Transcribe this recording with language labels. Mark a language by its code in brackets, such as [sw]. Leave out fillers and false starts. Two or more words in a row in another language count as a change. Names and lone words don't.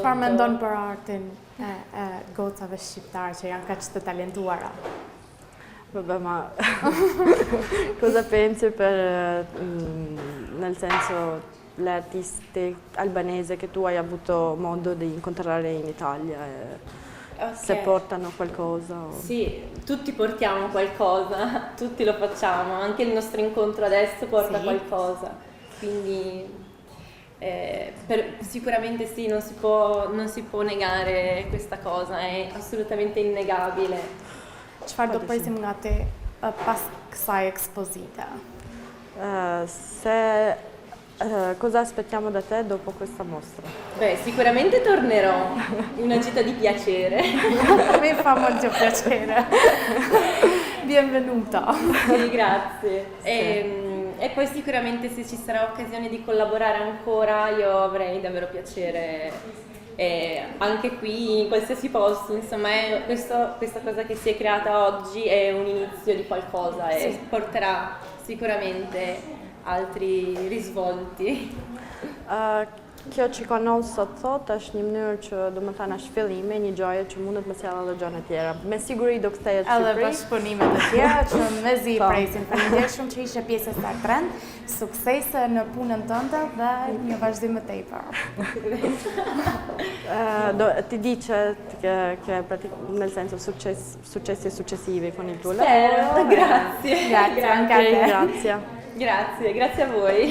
[sq] Çfarë mendon për artin e gocave shqiptare që janë kaq të talentuara? [it] Vabbè, ma cosa pensi nel senso le artiste albanese che tu hai avuto modo di incontrare in Italia? Se portano qualcosa? Sì, tutti portiamo qualcosa, tutti lo facciamo, anche il nostro incontro adesso porta qualcosa, quindi sicuramente sì, non si può negare questa cosa, è assolutamente innegabile. [sq] Çfarë do presim nga ti pas kësaj ekspozite? [it] Cosa aspettiamo da te dopo questa mostra? Beh, sicuramente tornerò, una gita di piacere. Mi fa molto piacere. Benvenuta. Sì, grazie. E poi sicuramente se ci sarà occasione di collaborare ancora io avrei davvero piacere. Anche qui in qualsiasi posto, insomma, questa cosa che si è creata oggi è un inizio di qualcosa e porterà sicuramente altri risvolti. [sq] Kjo që ka ndodhur sot është një mënyrë që domethënë është fillimi, një gjëje që mundet të sjellë edhe gjëra të tjera. Me siguri do kthehet në Shqipëri. Edhe bashkëpunime të tjera që mezi i presin. Faleminderit shumë që ishe pjesë e Star Trend. Suksese në punën tënde dhe një vazhdim më tepër. [it] Ti di që nel senso successi successivi con il tuo lavoro. Grazie. Grazie anche a te. Grazie a voi.